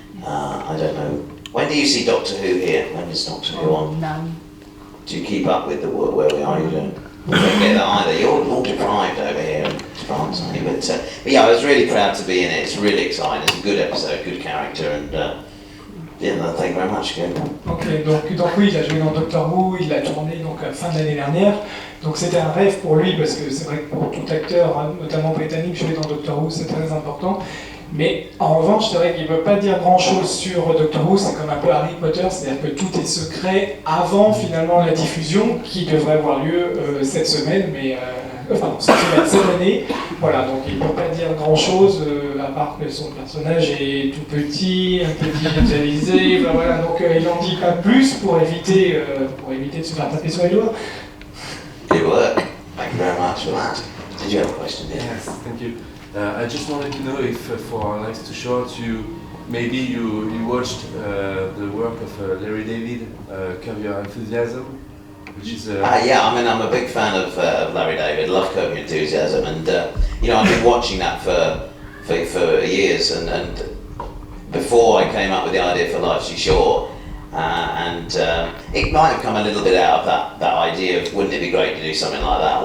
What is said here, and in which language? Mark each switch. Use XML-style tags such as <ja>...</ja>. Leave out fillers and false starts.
<en>I don't know. When do you see Doctor Who here? When is Doctor Who on? None. Do you keep up with where we are? You don't get that either. You're all deprived over here in France, aren't you? But yeah, I was really proud to be in it. It's really exciting. It's a good episode, good character, and yeah, thank you very much. Good.</en> <fr>Ok, donc oui, il a joué dans Doctor Who, il l'a tourné donc à la fin de l'année dernière. Donc c'était un rêve pour lui, parce que c'est vrai que pour tout acteur, hein, notamment britannique, jouer dans Doctor Who, c'est très important. Mais en revanche, c'est vrai qu'il ne veut pas dire grand-chose sur Doctor Who, c'est comme un peu Harry Potter, c'est-à-dire que tout est secret avant finalement la diffusion, qui devrait avoir lieu cette semaine, mais cette année. Voilà, donc il ne peut pas dire grand-chose, à part que son personnage est tout petit, un peu digitalisé, ben voilà, donc il n'en dit pas plus pour éviter de se faire taper sur les doigts.</fr> <en>Good work. Thank you very much for that. Did you have a question? Yes, thank you. I just wanted to know if for Life Too Short you watched the work of Larry David, Curb Your Enthusiasm, which is yeah, I mean, I'm a big fan of Larry David. Love Curb Your Enthusiasm, and you know, I've been watching that for years, and before I came up with the idea for Life Too Short, and it might have come a little bit out of that idea of wouldn't it be great to do something like that?</en>